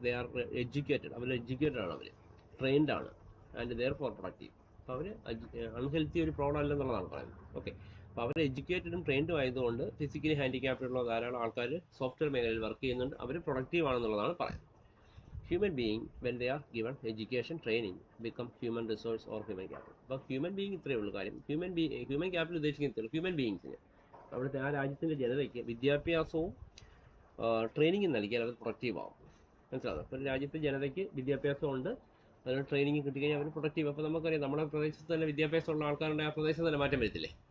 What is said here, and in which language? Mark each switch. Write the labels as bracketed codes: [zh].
[en] they are educated, [ml] our educated ആണ്, അവർ trained ആണ്, [en] And therefore productive. [ml] അപ്പോൾ അവർ unhealthy ഒരു പ്രോബ്ലം അല്ലെന്നുള്ളതാണ് പറയുന്നത്. ഓക്കെ, അപ്പോൾ അവർ എഡ്യൂക്കേറ്റഡും ട്രെയിൻഡും ആയതുകൊണ്ട് ഫിസിക്കലി ഹാൻഡിക്യാപ്റ്റുള്ള ധാരാളം ആൾക്കാർ സോഫ്റ്റ്വെയർ മേഖലയിൽ വർക്ക് ചെയ്യുന്നുണ്ട്, അവർ പ്രൊഡക്റ്റീവ് ആണെന്നുള്ളതാണ് പറയുന്നത്. [en] Human being, when they are given education, training, become human resource or human capital. [ml] അപ്പോൾ ഹ്യൂമൻ ബീയിങ് ഇത്രയേ ഉള്ളൂ കാര്യം. ഹ്യൂമൻ ക്യാപിറ്റൽ ഉദ്ദേശിക്കുന്നത് ഹ്യൂമൻ ബീയിങ്സിന്, അവിടുത്തെ ആ രാജ്യത്തിൻ്റെ ജനതയ്ക്ക് വിദ്യാഭ്യാസവും ട്രെയിനിങ്ങും നൽകിയാൽ അവർ പ്രൊഡക്റ്റീവ് ആവും. മനസ്സിലാകും. അപ്പോൾ രാജ്യത്തെ ജനതയ്ക്ക് വിദ്യാഭ്യാസം ഉണ്ട്, അതിന് ട്രെയിനിങ് കിട്ടിക്കഴിഞ്ഞാൽ അവർ പ്രൊഡക്റ്റീവ്. അപ്പോൾ നമുക്കറിയാം നമ്മുടെ പ്രദേശത്ത് തന്നെ വിദ്യാഭ്യാസമുള്ള ആൾക്കാരുടെ ആ പ്രദേശത്ത് തന്നെ മാറ്റം വരത്തില്ലേ.